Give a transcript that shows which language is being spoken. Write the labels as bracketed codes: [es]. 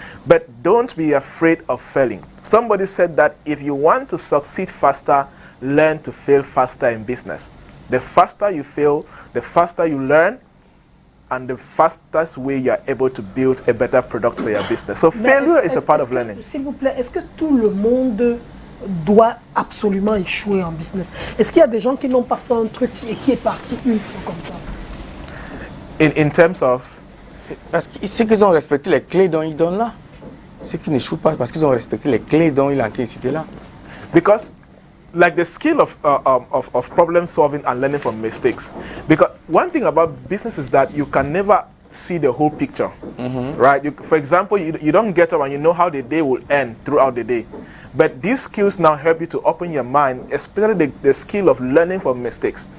[en] But don't be afraid of failing. Somebody said that if you want to succeed faster, learn to fail faster in business. The faster you fail, the faster you learn, and the fastest way you are able to build a better product for your business. So failure is a part of learning. [fr] S'il vous plaît, est-ce que tout le monde doit absolument échouer en business? Est-ce qu'il y a des gens qui n'ont pas fait un truc et qui est parti une fois comme ça? [en] In terms of... [fr] Parce que ceux qui ont respecté les clés dont il donne là, ceux qui n'échouent pas parce qu'ils ont respecté les clés dont il a été cité là. [en] Because like the skill of problem solving and learning from mistakes. Because one thing about business is that you can never see the whole picture, right? For example, you don't get up and you know how the day will end throughout the day. But these skills now help you to open your mind, especially the skill of learning from mistakes.